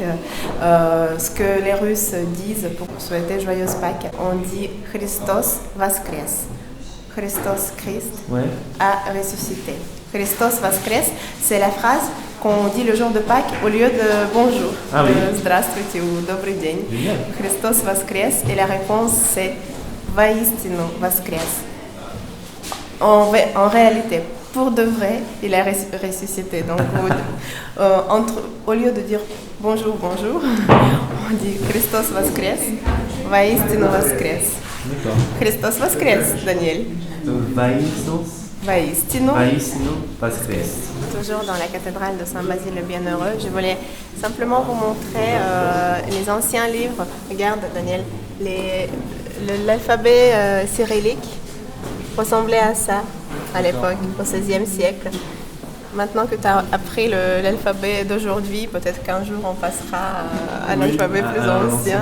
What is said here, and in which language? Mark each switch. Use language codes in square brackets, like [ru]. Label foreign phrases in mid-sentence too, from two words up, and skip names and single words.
[fr] Ce que les Russes disent pour souhaiter joyeuse Pâques, on dit [ru] Христос воскрес. [fr] Christos, Christ, a ressuscité. [ru] Христос воскрес, [fr] c'est la phrase qu'on dit le jour de Pâques au lieu de bonjour. Ah oui. [ru] Здравствуйте ou Добрый день. Христос воскрес, [fr] et la réponse c'est [ru] Воистину воскрес. [fr] En réalité, pour de vrai, il est ressuscité. Donc, au lieu de dire bonjour, on dit [ru] Христос воскрес, воистину воскрес. [fr] D'accord. [ru] Христос воскрес, Daniel. Воистину воскрес. [fr] Toujours dans la cathédrale de Saint-Basile le Bienheureux. Je voulais simplement vous montrer les anciens livres. Regarde, Daniel, l'alphabet cyrillique ressemblait à ça à l'époque, au XVIe siècle. Maintenant que tu as appris l'alphabet d'aujourd'hui, peut-être qu'un jour on passera à l'alphabet plus ancien.